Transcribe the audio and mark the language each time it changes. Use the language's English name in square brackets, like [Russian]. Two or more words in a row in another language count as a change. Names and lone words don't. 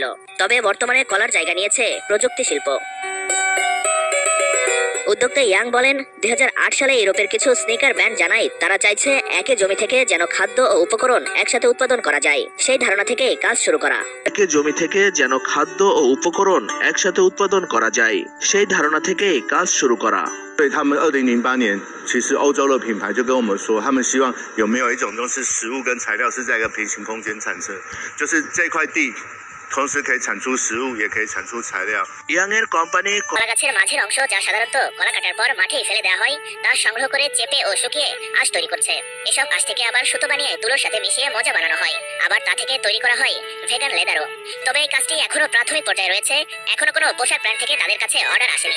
[Bangla] তবে বর্তমানে কলার জায়গা নিয়েছে প্রযুক্তি শিল্প। উদ্যোক্তা ইয়াং বলেন, 2008 সালে ইউরোপের কিছু [English] sneaker brand [Bangla] জানায় তারা চাইছে একই জমি থেকে যেন খাদ্য ও উপকরণ একসাথে উৎপাদন করা যায়। সেই ধারণা থেকে কাজ শুরু করা। একই জমি থেকে যেন খাদ্য ও উপকরণ একসাথে উৎপাদন করা যায়, সেই ধারণা থেকে কাজ শুরু করা। [Chinese] 所以他们2008年，其实欧洲的品牌就跟我们说，他们希望有没有一种就是食物跟材料是在一个平行空间产生，就是这块地同时可以产出食物，也可以产出材料。 [Bangla] ইয়াং এর কোম্পানি কলা গাছের মাঝের অংশ, যা সাধারণত কলা কাটার পর মাঠে ফেলে দেওয়া হয়, তা সংগ্রহ করে চেপে ও শুকিয়ে আঁশ তৈরি করছে। এসব আঁশ থেকে আবার সুতো বানিয়ে তুলোর সাথে মিশিয়ে মোজা বানানো হয়। আবার তা থেকে তৈরি করা হয় [English] vegan leather. [Bangla] তবে এই কাজটি এখনো প্রাথমিক পর্যায়ে রয়েছে। এখনো কোনো পোশাক ব্র্যান্ড থেকে তাদের কাছে অর্ডার আসেনি।